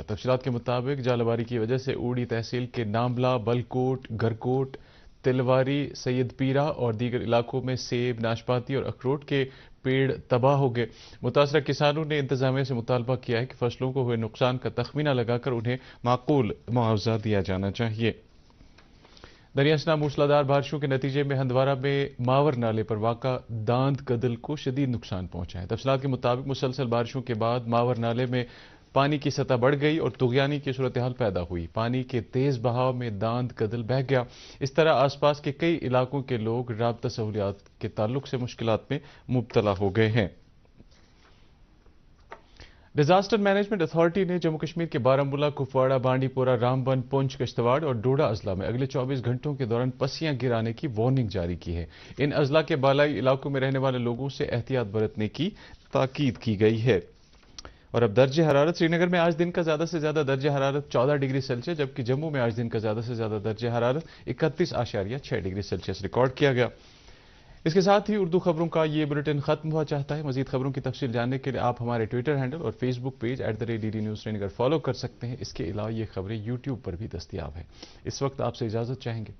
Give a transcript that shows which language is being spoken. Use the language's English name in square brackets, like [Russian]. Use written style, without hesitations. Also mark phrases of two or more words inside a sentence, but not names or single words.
[Urdu] تفصیلات کے مطابق ژالہ باری کی وجہ سے اوڑی تحصیل کے نامبلا، بلکوٹ، گرکوٹ، تلواری، سید پیرا اور دیگر علاقوں میں سیب، ناشپاتی اور اخروٹ کے پیڑ تباہ ہو گئے۔ متاثرہ کسانوں نے انتظامیہ سے مطالبہ کیا ہے کہ فصلوں کو ہوئے نقصان کا تخمینہ لگا کر انہیں معقول معاوضہ دیا جانا چاہیے۔ دریا اثنا موسلادھار بارشوں کے نتیجے میں ہندوارہ میں ماور نالے پر واقع داند کدل کو شدید نقصان پہنچا ہے۔ تفصیلات کے مطابق مسلسل بارشوں کے بعد ماور نالے میں پانی کی سطح بڑھ گئی اور طغیانی کی صورتحال پیدا ہوئی۔ پانی کے تیز بہاؤ میں داند کدل بہہ گیا۔ اس طرح آس پاس کے کئی علاقوں کے لوگ رابطہ سہولیات کے تعلق سے مشکلات میں مبتلا ہو گئے ہیں۔ [English] Disaster Management Authority [Urdu] نے جموں کشمیر کے بارہمولہ، کپواڑہ، بانڈی پورہ، رامبن، پونچھ، کشتواڑ اور ڈوڈا اضلاع میں اگلے 24 گھنٹوں کے دوران پسیاں گرانے کی وارننگ جاری کی ہے۔ ان اضلاع کے بالائی علاقوں میں رہنے والے لوگوں سے احتیاط برتنے کی تاکید کی گئی ہے۔ اور اب درجہ حرارت، سری نگر میں آج دن کا زیادہ سے زیادہ درجہ حرارت 14 [English] degree Celsius [Urdu] جبکہ جموں میں آج دن کا زیادہ سے زیادہ درجہ حرارت 31.6 [English] degree Celsius [Urdu] ریکارڈ کیا گیا۔ اس کے ساتھ ہی اردو خبروں کا یہ بلیٹن ختم ہوا چاہتا ہے۔ مزید خبروں کی تفصیل جاننے کے لیے آپ ہمارے [English] Twitter handle [Urdu] اور فیس بک پیج @DD News سرینگر فالو کر سکتے ہیں۔ اس کے علاوہ یہ خبریں یوٹیوب پر بھی دستیاب ہیں۔ اس وقت آپ سے اجازت چاہیں گے۔